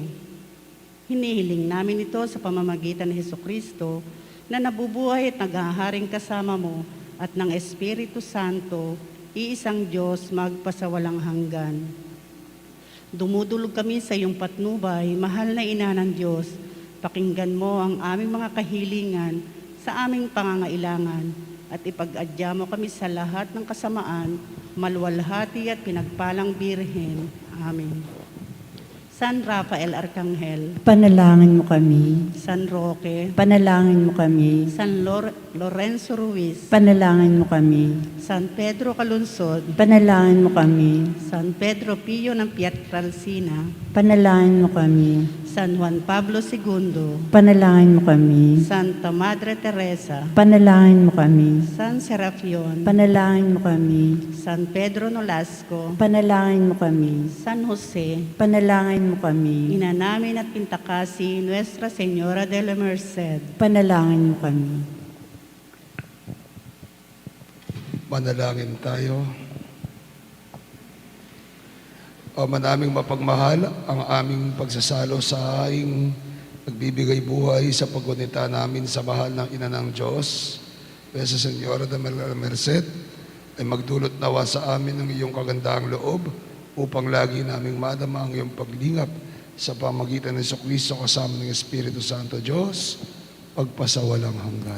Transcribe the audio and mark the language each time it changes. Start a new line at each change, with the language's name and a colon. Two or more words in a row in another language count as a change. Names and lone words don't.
Filipino: Hinihiling namin ito sa pamamagitan ni Hesukristo na nabubuhay at naghaharing kasama mo at ng Espiritu Santo, iisang Diyos magpasawalang hanggan. Dumudulog kami sa iyong patnubay, mahal na ina ng Diyos. Pakinggan mo ang aming mga kahilingan sa aming pangangailangan at ipag-adya mo kami sa lahat ng kasamaan, maluwalhati at pinagpalang Birhen. Amen. San Rafael Arcangel, Panalangin mo kami. San Roque, Panalangin mo kami. San Lorenzo Ruiz, Panalangin mo kami. San Pedro Calunsod, Panalangin mo kami. San Pedro Pio ng Pietralcina, Panalangin mo kami. San Juan Pablo II, Panalangin mo kami. Santa Madre Teresa, Panalangin mo kami. San Serafion, Panalangin mo kami. San Pedro Nolasco, Panalangin mo kami. San Jose, Panalangin mo kami. Ina namin at Pintakasi, Nuestra Señora de la Merced, Panalangin mo kami. Manalangin tayo. O manaming mapagmahal ang aming pagsasalo sa haing nagbibigay buhay sa paggunita namin sa mahal ng Ina ng Diyos, Nuestra Señora de la Merced, ay magdulot nawa sa amin ng iyong kagandaang loob upang lagi naming madama ang iyong paglingap sa pamagitan ng Jesucristo kasama ng Espiritu Santo Diyos, pagpasawalang hanggan.